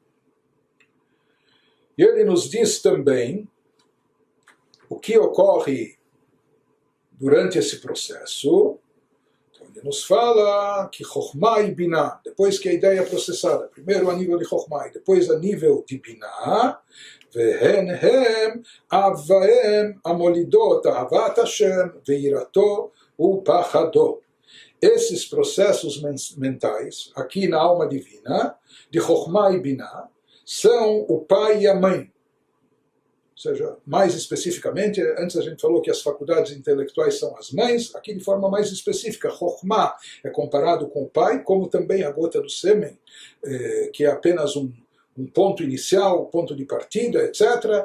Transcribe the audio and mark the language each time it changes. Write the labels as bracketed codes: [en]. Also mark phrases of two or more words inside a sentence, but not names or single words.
[pt] E ele nos diz também o que ocorre durante esse processo. Então ele nos fala que Chokhmah e Binah, depois que a ideia é processada, primeiro a nível de Chokhmah e depois a nível de Binah, [he] והן הם אבהם המולידות אהבת השם ויראתו ופחדו. [pt] Esses processos mentais, aqui na alma divina, de Chokhmah e Binah, são o pai e a mãe. Ou seja, mais especificamente, antes a gente falou que as faculdades intelectuais são as mães, aqui de forma mais específica, Chokhmah é comparado com o pai, como também a gota do sêmen, que é apenas um ponto inicial, ponto de partida, etc.